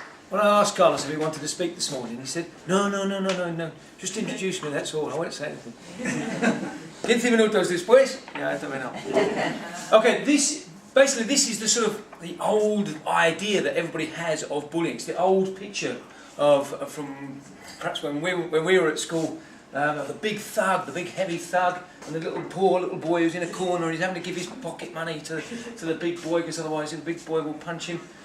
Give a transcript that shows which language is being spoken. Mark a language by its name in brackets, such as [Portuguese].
[English] When I asked Carlos if he wanted to speak this morning, he said, no, just introduce me, that's all, I won't say anything. [Spanish] 15 minutos después, ya también no. [English] Okay, basically this is the sort of the old idea that everybody has of bullying. It's the old picture from perhaps when we were at school, of the big thug, the big heavy thug, and the poor little boy who's in a corner and he's having to give his pocket money to the big boy because otherwise the big boy will punch him.